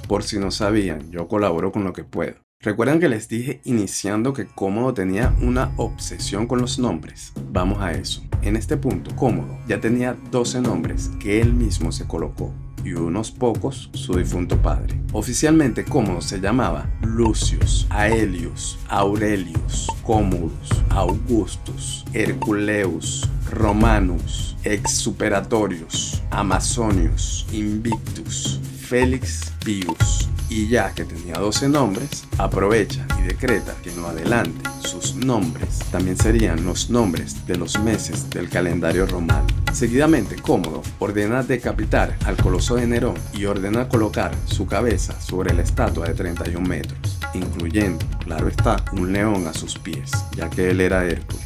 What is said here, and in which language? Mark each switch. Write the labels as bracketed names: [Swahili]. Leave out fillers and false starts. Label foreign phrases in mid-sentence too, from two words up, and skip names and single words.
[Spanish] Por si no sabían, yo colaboro con lo que puedo. ¿Recuerdan que les dije iniciando que Cómodo tenía una obsesión con los nombres? Vamos a eso. En este punto, Cómodo ya tenía 12 nombres que él mismo se colocó y unos pocos su difunto padre. Oficialmente Cómodo se llamaba Lucius, Aelius, Aurelius, Commodus, Augustus, Herculeus, Romanus, Exuperatorius, Amazonius, Invictus, Felix Pius. Y ya que tenía 12 nombres, aprovecha y decreta que en lo adelante sus nombres también serían los nombres de los meses del calendario romano. Seguidamente, Cómodo ordena decapitar al coloso de Nerón y ordena colocar su cabeza sobre la estatua de 31 metros, incluyendo, claro está, un león a sus pies, ya que él era Hércules.